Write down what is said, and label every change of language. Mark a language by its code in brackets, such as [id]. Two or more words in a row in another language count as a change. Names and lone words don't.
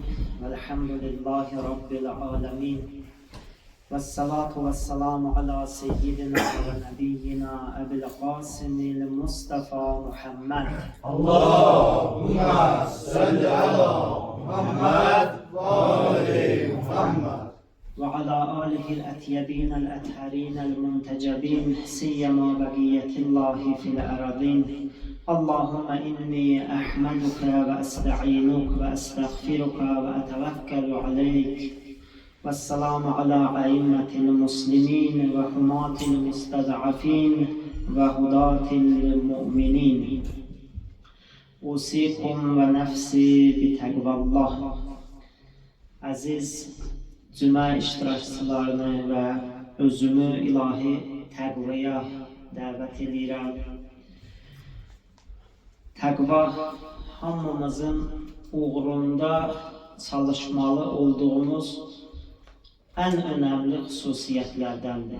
[ar] والحمد لله رب العالمين. والصلاة والسلام على سيدنا ونبينا أبي القاسم المصطفى محمد. اللهم صل على محمد وآل محمد. وعلى آله الأطيبين الأطهرين المنتجبين سيما بقية الله في الأراضين. اللهم إني أحمدك وأستعينك وأستغفرك وأتوكل عليك. والسلام على أئمة المسلمين وحماة المستضعفين وهداة المؤمنين. أوصيكم ونفسي بتقوى الله. [az] Aziz cümə iştirakçılarını və özümü ilahi təqvaya dəvət edirəm. Təqva hamımızın uğrunda çalışmalı olduğumuz ən önəmli xüsusiyyətlərdəndir.